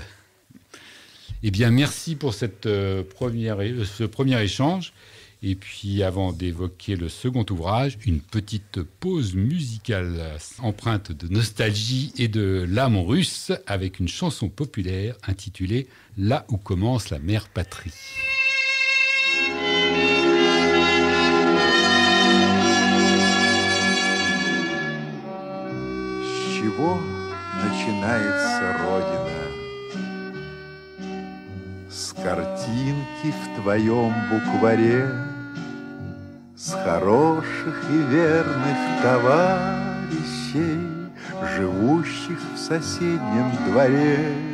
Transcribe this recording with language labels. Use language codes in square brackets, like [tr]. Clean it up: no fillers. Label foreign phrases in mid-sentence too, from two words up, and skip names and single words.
[fr] Eh bien, merci pour ce premier échange. Et puis, avant d'évoquer le second ouvrage, une petite pause musicale empreinte de nostalgie et de l'âme russe avec une chanson populaire intitulée « Là où commence la mère patrie ». [ru] С чего начинается Родина? С картинки в твоем букваре, с хороших и верных товарищей, живущих в соседнем дворе.